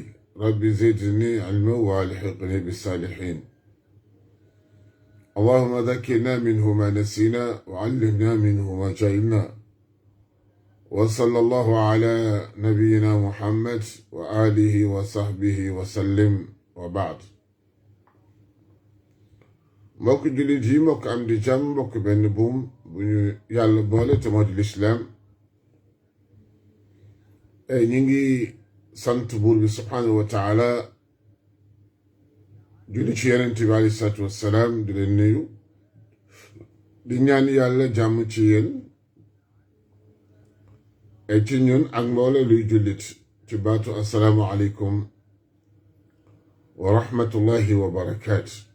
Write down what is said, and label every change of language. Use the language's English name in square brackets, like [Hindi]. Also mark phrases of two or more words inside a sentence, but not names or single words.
[Arabic] رب زدني علما والحقني بالصالحين. اللهم ذكرنا منه ما نسينا وعلمنا منه ما جهلنا. وصلى الله على نبينا محمد وآله وصحبه وسلم وبعد. [Wolof] mbokk jullit yi, mbokk am di jàmm, mbokk benn buum bu ñu yàlla boole te moo di lislaam. ñi ngi sant buur bi [Arabic] سبحانه وتعالى, [Wolof] julli ci yonent bi [Arabic] عليه الصلاة والسلام, [Wolof] di leen nuyu di ñaan yàlla jàmm ci yéen ci ñun ak mboole luy jullit ci baatu [Arabic] السلام عليكم ورحمة الله وبركاته.